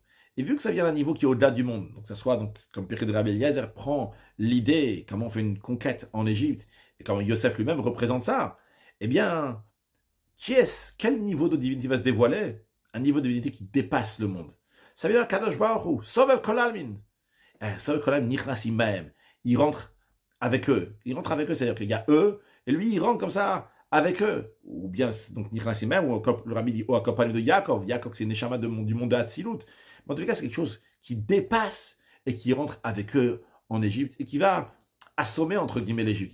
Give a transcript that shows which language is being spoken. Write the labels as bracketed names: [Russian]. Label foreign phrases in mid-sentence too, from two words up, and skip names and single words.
[French] Et vu que ça vient d'un niveau qui est au-delà du monde, donc ça soit donc, comme Pirkei de Rabbi Eliezer prend l'idée, comment on fait une conquête en Égypte, et comment Yosef lui-même représente ça, eh bien, quel niveau de divinité va se dévoiler? Un niveau de divinité qui dépasse le monde. Ça veut dire [Hebrew] הקדוש ברוך הוא, [Aramaic] סובב כל עלמין. סובב כל עלמין, [Hebrew] נכנס עמהם. [French] Il rentre avec eux. Il rentre avec eux, c'est-à-dire qu'il y a eux, et lui, il rentre comme ça avec eux. Ou bien, donc [Hebrew] נכנס עמהם, [French] ou le rabbi dit, ou accompagné de Yaakov. Yaakov, c'est une neshama du monde de Hatzilut. Mais en tout cas, c'est quelque chose qui dépasse et qui rentre avec eux en Égypte et qui va assommer, entre guillemets, l'Égypte.